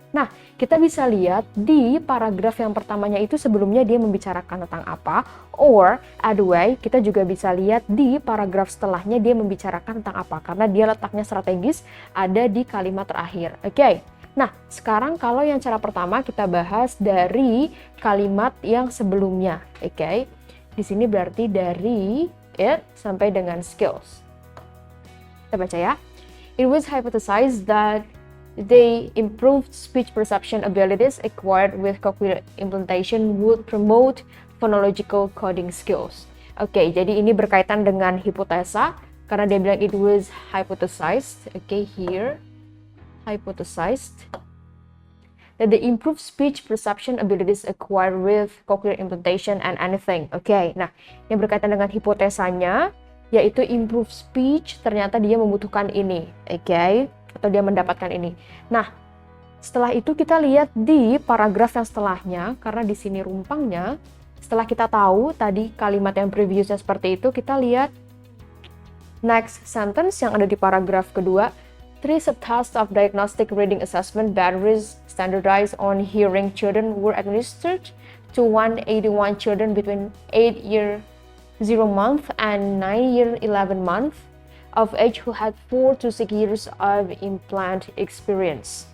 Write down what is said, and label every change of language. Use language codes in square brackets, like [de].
[id] Nah, kita bisa lihat di paragraf yang pertamanya itu sebelumnya dia membicarakan tentang apa, [en] or other way, [id] kita juga bisa lihat di paragraf setelahnya dia membicarakan tentang apa, karena dia letaknya strategis ada di kalimat terakhir. Oke. Nah, sekarang kalau yang cara pertama kita bahas dari kalimat yang sebelumnya. Oke. Di sini berarti dari it sampai dengan skills. Kita baca ya. [en] It was hypothesized that the improved speech perception abilities acquired with cochlear implantation would promote phonological coding skills. [id] Oke, jadi ini berkaitan dengan hipotesa, karena dia bilang [en] it was hypothesized. Oke, here, hypothesized that the improved speech perception abilities acquired with cochlear implantation and anything. [id] Oke, nah, yang berkaitan dengan hipotesanya, yaitu improve speech, ternyata dia membutuhkan ini, oke, atau dia mendapatkan ini. Nah, setelah itu kita lihat di paragraf yang setelahnya, karena di sini rumpangnya, setelah kita tahu tadi kalimat yang previousnya seperti itu, kita lihat [en] next sentence [id] yang ada di paragraf kedua. [en] 3 subtasks of diagnostic reading assessment batteries standardized on hearing children were administered to 181 children between 8-year 0 month and 9-year 11 month of age who had 4 to 6 years of implant experience.